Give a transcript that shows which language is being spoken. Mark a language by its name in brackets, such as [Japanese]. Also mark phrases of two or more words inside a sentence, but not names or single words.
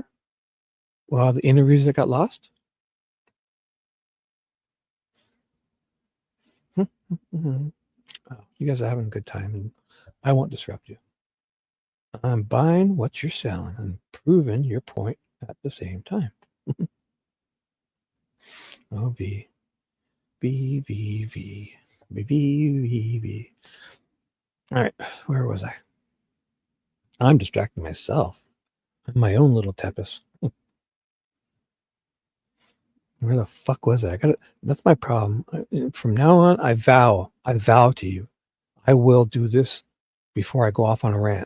[English] Well, the interviews that got lost. Oh, you guys are having a good time, and I won't disrupt you. I'm buying what you're selling and proving your point at the same time. Oh, V. V, V, V. V, V, V, V. All right, where was I? I'm distracting myself. I'm my own little Tepes. Where the fuck was I? That's my problem. From now on, I vow to you, I will do this before I go off on a rant.